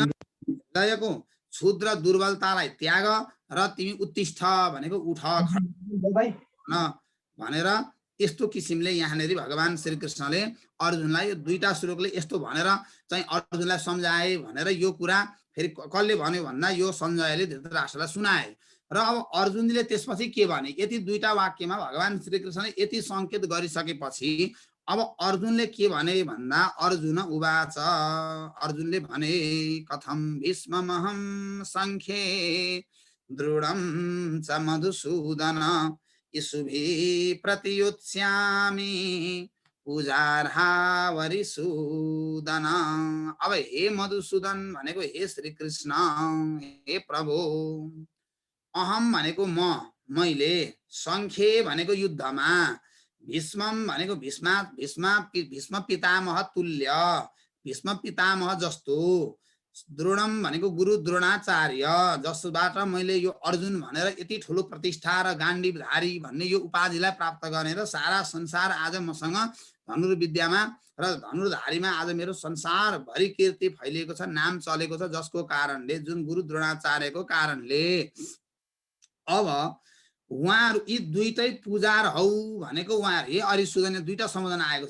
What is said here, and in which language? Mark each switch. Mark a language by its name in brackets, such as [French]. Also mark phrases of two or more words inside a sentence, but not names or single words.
[Nepali] हृदयको क्षुद्र दुर्बलतालाई त्याग र तिमी उत्तिष्ठ भनेको उठ भनेर यस्तो किसिमले यहाँनिर भगवान श्रीकृष्णले अर्जुनलाई यो दुईटा श्लोकले यस्तो भनेर चाहिँ अर्जुनलाई सम्झाए भनेर यो कुरा फेरि कसले भन्यो भन्दा यो सञ्जयले धृतराष्ट्रलाई सुनाए। र अब अर्जुनले त्यसपछि के भने, यति दुईटा वाक्यमा भगवान श्रीकृष्णले यति सङ्केत गरिसकेपछि अब अर्जुनले के भने भन्दा [Sanskrit] अर्जुन उवाच, [Nepali] अर्जुनले भने [Sanskrit] कथम भीष्ममहं संख्ये दृढं च मधुसूदन इषुभिः प्रतियुत्स्यामि पूजार्हा वरिसूदन। [Nepali] अब हे मधुसूदन भनेको हे श्री कृष्ण, हे प्रभु, अहम भनेको मैले, संख्ये भनेको युद्धमा, भीष्मम भनेको भीष्म पितामह तुल्य, भीष्म पितामह जस्तो, द्रोणम भनेको गुरु द्रोणाचार्य जसबाट मैले यो अर्जुन भनेर यति ठुलो प्रतिष्ठा र गाण्डीवधारी भन्ने यो उपाधिलाई प्राप्त गर्ने र सारा संसार आज मसँग धनुर्विद्यामा र धनुर्धारीमा आज मेरो संसारभरि कीर्ति फैलिएको छ, नाम चलेको छ, जसको कारणले, जुन गुरु द्रोणाचार्यको कारणले अब उहाँहरू यी दुईटै पुजार हौ भनेको उहाँहरू हे अरिसुदन, दुईटा सम्बोधन आएको छ।